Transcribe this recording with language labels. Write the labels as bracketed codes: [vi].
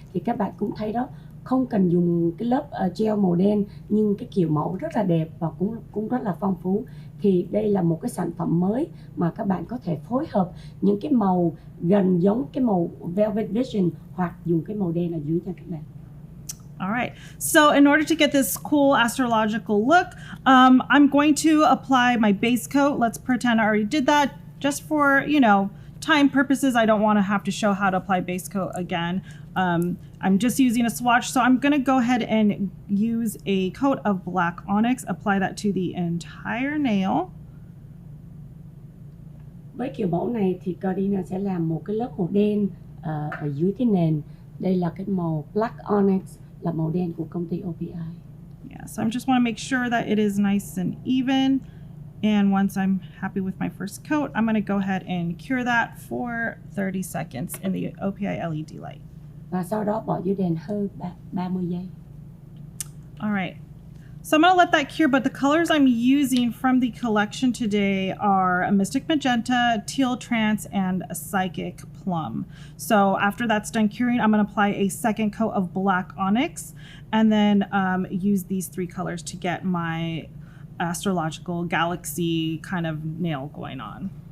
[vi] Thì các bạn cũng thấy đó, không cần dùng cái lớp gel màu đen nhưng cái kiểu mẫu rất là đẹp và cũng rất là phong phú. Thì đây là một cái sản phẩm mới mà các bạn có thể phối hợp những cái màu gần giống cái màu Velvet Vision hoặc dùng cái màu đen ở dưới nha các bạn. [en] All right. So in order to get this cool astrological look, I'm going to apply my base coat. Let's pretend I already did that just for, time purposes. I don't want to have to show how to apply base coat again. I'm just using a swatch. So I'm going to go ahead and use a coat of black onyx, apply that to the entire nail. [vi] Với kiểu mẫu này thì Gardena sẽ làm một cái lớp màu đen ở dưới cái nền. Đây là cái màu Black Onyx, là màu đen của công ty OPI. [en] Yeah, so I just want to make sure that it is nice and even. And once I'm happy with my first coat, I'm going to go ahead and cure that for 30 seconds in the OPI LED light. [vi] Và sau đó bỏ dưới đèn hơi 30 giây. [en] All right. So I'm going to let that cure, but the colors I'm using from the collection today are a Mystic Magenta, Teal Trance, and a Psychic Plum. So after that's done curing, I'm going to apply a second coat of Black Onyx and then use these three colors to get my astrological galaxy kind of nail going on.